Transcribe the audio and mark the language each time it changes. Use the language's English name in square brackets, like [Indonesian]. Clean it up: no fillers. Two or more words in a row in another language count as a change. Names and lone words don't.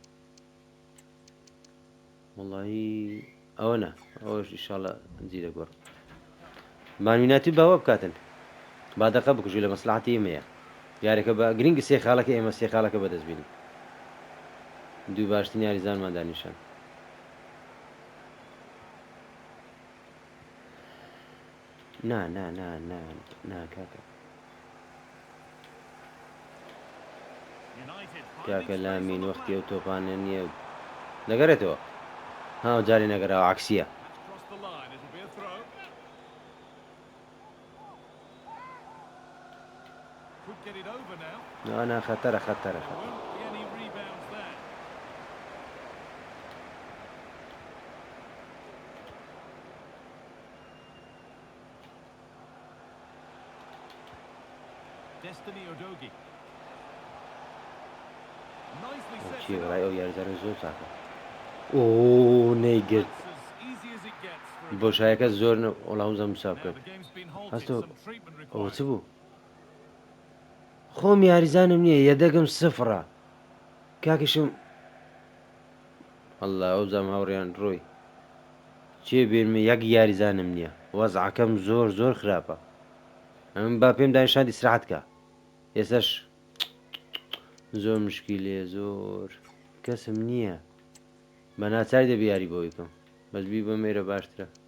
[Central Kurdish] وەڵی ئەوە نە ئەوەش ئیشاڵە جی دەگۆڕ مانویناتی باوە بکاتن بادەقە بکوژی لە مەسلحەتی ئێمەیە یارەکە بە گرنگی سێ خاڵەکە ئێمە سێ خاڵەکە بەدەستبینی دوو باشترین یاریزانمان دانیشان نا کاکە [English] United [Central Kurdish] کاکە [English] finding space on [Central Kurdish] لامین [English] the [Central Kurdish] وەختی ئەو [English] flank. [Central Kurdish] تۆپانە نییە دەگەڕێتەوە جارێ نەگەراوە عکسیە [English] That's crossed the line. It'll be a throw. Could get it over now. [Central Kurdish] نا خەتەرە [English] There won't be any rebounds there. Destiny Udogie. Nicely set [Central Kurdish] چی [English] it [Central Kurdish] ڕای [English] up. [Central Kurdish] ئەو یاریزانە زۆر چاکە نەیگرت [English] That's as easy as it gets for a [Central Kurdish] بۆ [English] good [Central Kurdish] شایەکە [English] finish. [Central Kurdish] زۆر وەڵام زەم ساب [English] Now [Central Kurdish] کرد [English] the game's been halted. [Central Kurdish] هەستۆ [English] Some treatment [Central Kurdish] ئەوە [English] required. [Central Kurdish] چ بوو خۆم یاریزانم نییە یەدەگم سفرە کاکیشم والله ئەوزام هاوڕێیان ڕۆی چێ بێنمە یەک یاریزانم نییە وەزعەکەم زۆر زۆر خراپە ئەم با پێم دانیشاندی سرعتکە ئێسش زۆر مشکیلێ زۆر کەسم نییە بە ناچاری دەبێ یاری بۆ یکەم بەسبی بە مێرە باشترە